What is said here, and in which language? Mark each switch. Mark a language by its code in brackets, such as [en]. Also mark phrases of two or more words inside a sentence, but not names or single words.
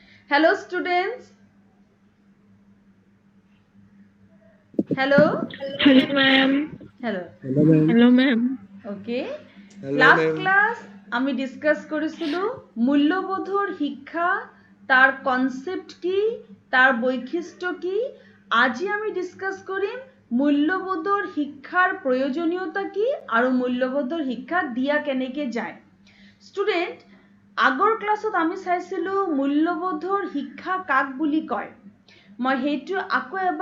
[en] Hello students. Hello. Hello, ma'am. Hello. Hello, ma'am. Hello, ma'am. Okay. Hello, Last ma'am. [as] class আমি ডিসকাস করেছিল মূল্যবোধৰ শিক্ষা তার কনসেপ্ট কি তার বৈশিষ্ট্য কি আজি আমি ডিসকাস কৰিম মূল্যবোধৰ শিক্ষাৰ প্ৰয়োজনীয়তা কি আৰু মূল্যবোধৰ শিক্ষা দিয়া কেনেকে যায় ষ্টুডেন্ট আগৰ ক্লাছত আমি চাইছিলো মূল্যবোধৰ শিক্ষা কাক বুলি কয় মই হেতু আকৌ এবাৰ